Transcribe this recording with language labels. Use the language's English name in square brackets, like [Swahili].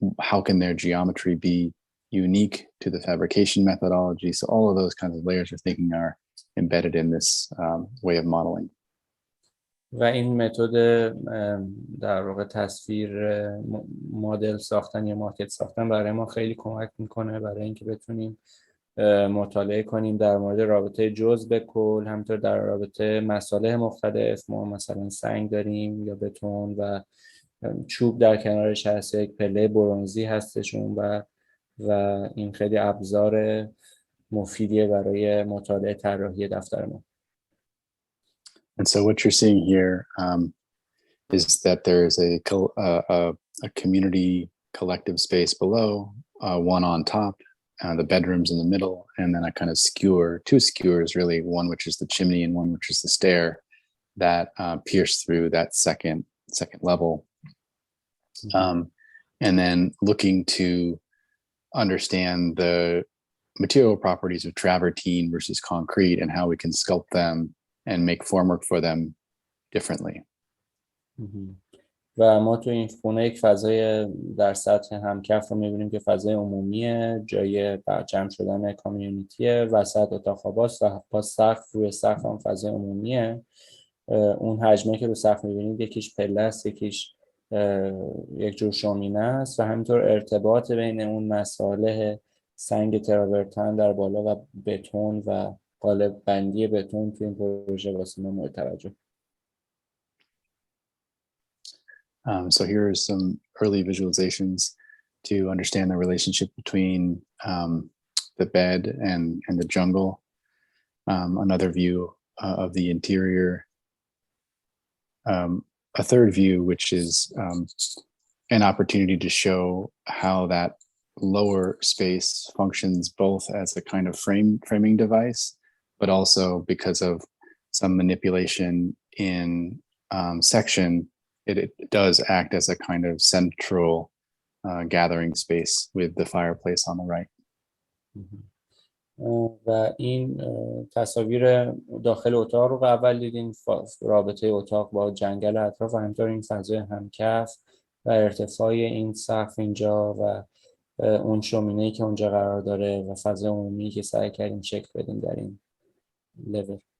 [English] How can their geometry be unique to the fabrication methodology? So all of those kinds of layers of thinking are embedded in this way of modeling. [Persian] و این متد در واقع تصویر مدل ساختن یا ماکت ساختن برای ما خیلی کمک میکنه برای اینکه بتونیم مطالعه کنیم در مورد رابطه جزء به کل، همینطور در رابطه مصالح مختلف. ما مثلا سنگ داریم یا بتون و چوب در کنارش هست، یک پله برنزی هستشون و این خیلی ابزار مفیدیه برای مطالعه طراحی دفتر ما. [English] And so what you're seeing here is that there's a community collective space below, one on top, the bedrooms in the middle, and then a kind of skewer, two skewers really, one which is the chimney and one which is the stair that pierce through that second level. And then looking to understand the material properties of travertine versus concrete and how we can sculpt them and make formwork for them differently. [Persian] و ما تو این خونه یک فضای در سطح همکف رو می‌بینیم که فضای عمومیه، جای جمع شدن کامیونیتیه، وسط اتاق خواباست و با سقف روی سقف هم فضای عمومیه. اون حجمه که رو سقف می‌بینید یکیش پله است، یکیش یک جور شومینه است و همینطور ارتباط بین اون مصالح سنگ تراورتن در بالا و بتون و قالب بندی بتون توی این پروژه واسه ما مورد توجه. [English] So here are some early visualizations to understand the relationship between the bed and the jungle. Another view of the interior. A third view, which is an opportunity to show how that lower space functions both as a kind of framing device, but also because of some manipulation in section, it does act as a kind of central gathering space with the fireplace on the right. [Persian] و این تصاویر داخل اتاق رو اول دیدین، رابطه اتاق با جنگل اطراف و همینطور این فضای همکف و ارتفاع این سقف اینجا و اون شومینه‌ای که اونجا قرار داره و فضای عمومی که سعی کردیم شکل بدیم در این لول.